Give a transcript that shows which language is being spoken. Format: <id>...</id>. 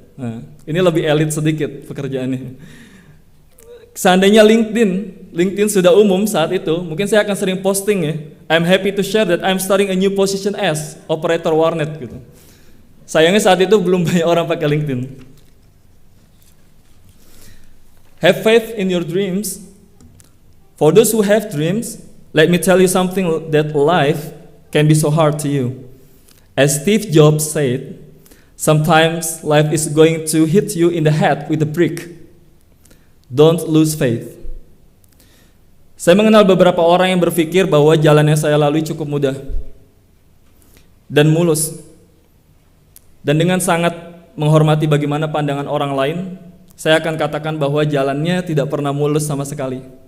<id>Nah, ini lebih elit sedikit pekerjaannya. Seandainya LinkedIn sudah umum saat itu, mungkin saya akan sering posting ya,</id> <en>I'm happy to share that I'm starting a new position as</en> <id>operator warnet gitu. Sayangnya saat itu belum banyak orang pakai LinkedIn.</id> <en>Have faith in your dreams. For those who have dreams, let me tell you something that life can be so hard to you. As Steve Jobs said, sometimes life is going to hit you in the head with a brick. Don't lose faith.</en> <id>Saya mengenal beberapa orang yang berpikir bahwa jalan yang saya lalui cukup mudah dan mulus. Dan dengan sangat menghormati bagaimana pandangan orang lain, saya akan katakan bahwa jalannya tidak pernah mulus sama sekali.</id>